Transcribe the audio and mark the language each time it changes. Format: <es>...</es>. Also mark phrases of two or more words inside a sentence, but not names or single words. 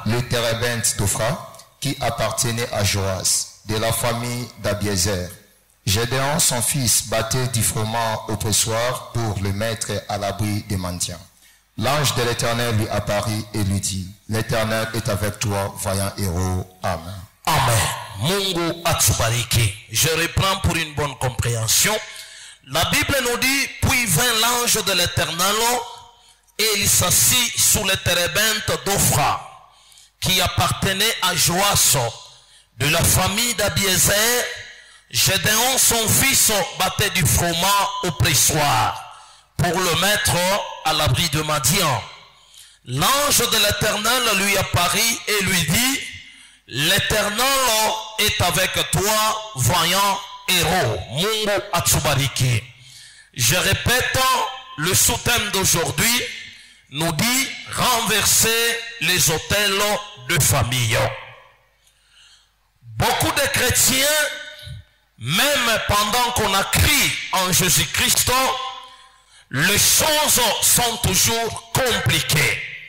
<fr>le térébinthe d'Ophra, qui appartenait à Joas, de la famille d'Abiézer. Gédéon, son fils, battait du froment au pressoir pour le mettre à l'abri des mendiants. L'ange de l'Éternel lui apparut et lui dit, l'Éternel est avec toi, vaillant héros. Amen.</fr> <sw>Amen. Mungu atubariki.</sw> <fr>Je reprends pour une bonne compréhension. La Bible nous dit, puis vint l'ange de l'Éternel et il s'assit sous le térébinthe d'Ophra, qui appartenait à Joas, de la famille d'Abiézer. Gédéon, son fils, battait du froment au pressoir pour le mettre à l'abri de Madian. L'ange de l'Éternel lui apparut et lui dit, l'Éternel est avec toi, vaillant héros.</fr> <sw>Mungu atubariki.</sw> <fr>Je répète, le sous-thème d'aujourd'hui nous dit renverser les autels de famille. Beaucoup de chrétiens, même pendant qu'on a cru en Jésus-Christ, les choses sont toujours compliquées.</fr>